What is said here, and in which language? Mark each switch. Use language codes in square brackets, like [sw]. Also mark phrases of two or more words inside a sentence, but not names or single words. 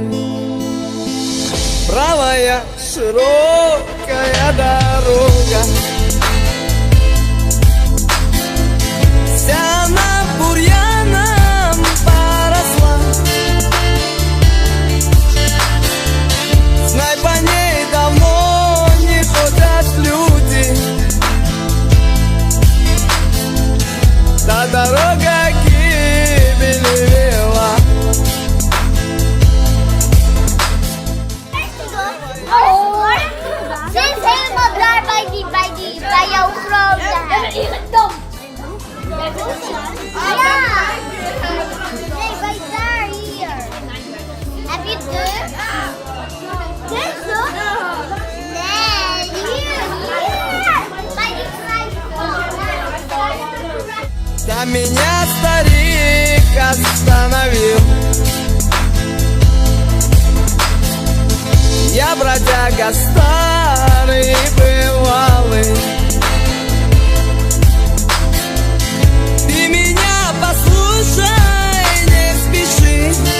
[ru] Правая широкая дорога, вся она бурьяном поросла. Знай, по ней давно не ходят люди. Та дорога гибели вела. [nl] Sinds helemaal daar bij jouw grote huis. Ja. Nee, bij daar, hier. Heb je dit? Dit zo? Nee, hier. Bij die kruisboom. [ru] Да меня старик остановил. Я бродяга старый бывалый. Ты меня послушай, не спеши.